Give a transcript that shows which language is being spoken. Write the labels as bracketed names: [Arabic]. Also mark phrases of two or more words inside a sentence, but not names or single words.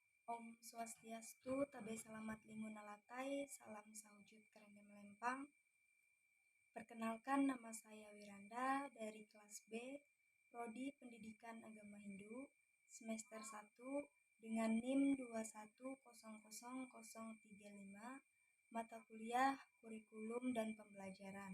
[Balinese] Om Swastiastu, [Indonesian] Tabe Selamat Limunalatai, Salam Sahujud Kerende Melempang. Perkenalkan, nama saya Wiranda dari kelas B, Prodi Pendidikan Agama Hindu, semester 1 dengan NIM 2100035, mata kuliah, kurikulum, dan pembelajaran.